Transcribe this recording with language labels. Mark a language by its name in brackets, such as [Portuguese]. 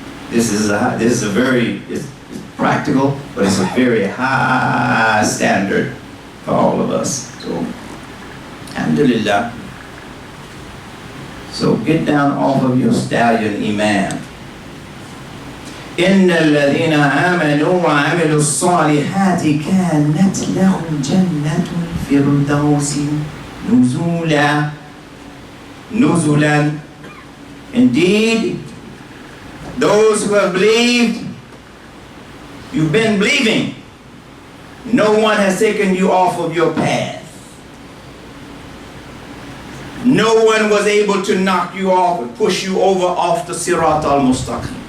[English] This is a very it's practical, but it's a very high standard for all of us. So, alhamdulillah. So get down off of your stallion iman. [Arabic] إن الذين آمنوا وعملوا الصالحات كانت لهم جنة الفردوس نزلا. [English] Indeed, those who have believed, you've been believing. No one has taken you off of your path. No one was able to knock you off and push you over off the Sirat al-Mustaqim.